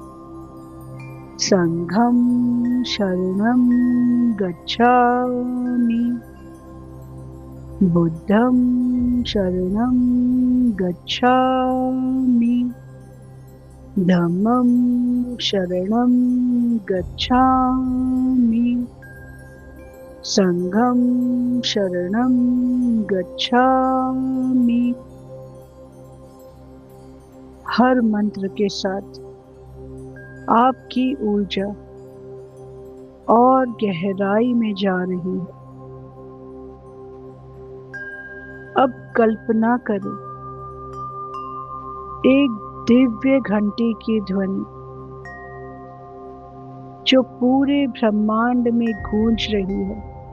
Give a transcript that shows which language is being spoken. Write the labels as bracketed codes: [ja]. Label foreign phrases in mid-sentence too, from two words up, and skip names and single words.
[pi] संघं शरणं गच्छामि, बुद्धं शरणं गच्छामि, धम्मं शरणं गच्छामि, संघं शरणं गच्छामि। [hi] हर मंत्र के साथ आपकी ऊर्जा और गहराई में जा रही है। अब कल्पना करें, एक दिव्य घंटी की ध्वनि जो पूरे ब्रह्मांड में गूंज रही है।